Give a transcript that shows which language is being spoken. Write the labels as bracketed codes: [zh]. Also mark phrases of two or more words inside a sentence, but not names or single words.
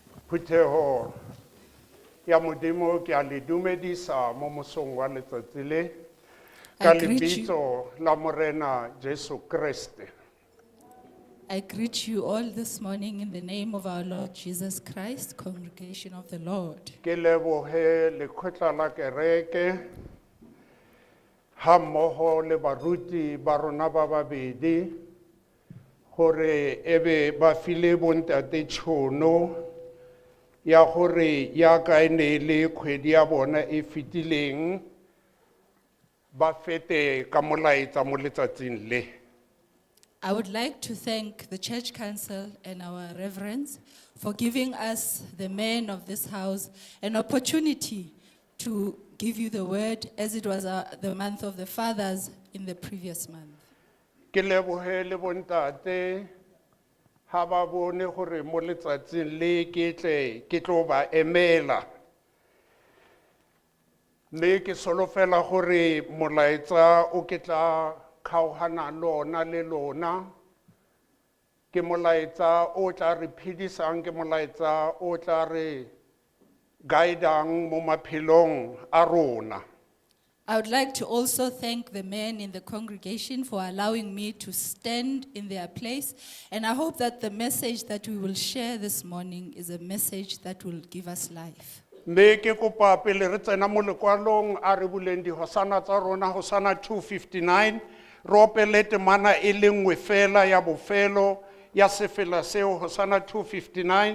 [tn] Phutheho ya Modimo ke a le dumedisa mo mosong wa letsatsi le ka lebitso la Morena Jesu Kriste. [en] I greet you all this morning in the name of our Lord Jesus Christ, congregation of the Lord. [tn] Ke lebohe lekgotla la kereke ha mmoho le baruti ba rona ba babedi gore ebe ba file bontate tšhono ya gore ya ka e ne le kgwedi ya bona e fetileng ba fete ka molaetsa mo letsatsing le. [en] I would like to thank the Church Council and our reverends for giving us, the men of this house, an opportunity to give you the word as it was the month of the fathers in the previous month. [tn] Ke lebohe le bontate ha ba bone gore mo letsatsing le ke tlo ba emela. Mme ke solofela gore molaetsa o ke tla kgaogana lona le lona ke molaetsa o tla re phedisang, ke molaetsa o tla re guidang mo maphelong a rona. [en] I would like to also thank the men in the congregation for allowing me to stand in their place. And I hope that the message that we will share this morning is a message that will give us life. [tn] Mme ke kopa pele re tsena mo lekwalong a re buleng di Hosanna tsa rona, Hosanna 2:59, re opele temana e le nngwe fela ya bofelo ya sefela seo, Hosanna 2:59.